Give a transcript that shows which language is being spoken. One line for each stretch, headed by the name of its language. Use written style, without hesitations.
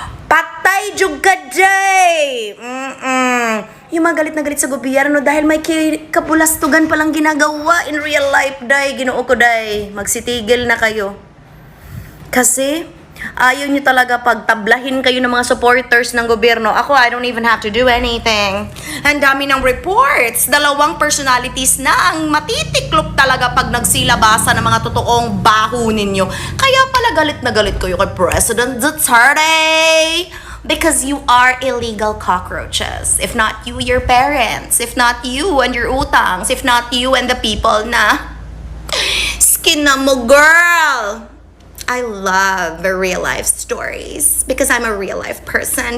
Cebuano: Patay jug ka,
Filipino: Jay! Yung mga galit na galit sa gobyerno dahil may kapulastugan palang ginagawa
English: in real life,
Filipino: day.
Cebuano: Ginoo ko, day.
Filipino: Magsitigil na kayo. Kasi ayaw nyo talaga pagtablahin kayo ng mga supporters ng gobyerno.
English: Ako, I don't even have to do anything.
Filipino: Ang dami ng reports, 2 personalities na ang matitiklop talaga pag nagsilabasa ng mga totoong baho ninyo. Kaya pala galit na galit kayo kay President Duterte.
English: Because you are illegal cockroaches. If not you, your parents. If not you and your utangs. If not you and the people na skin na mo, girl. I love the real life stories because I'm a real life person.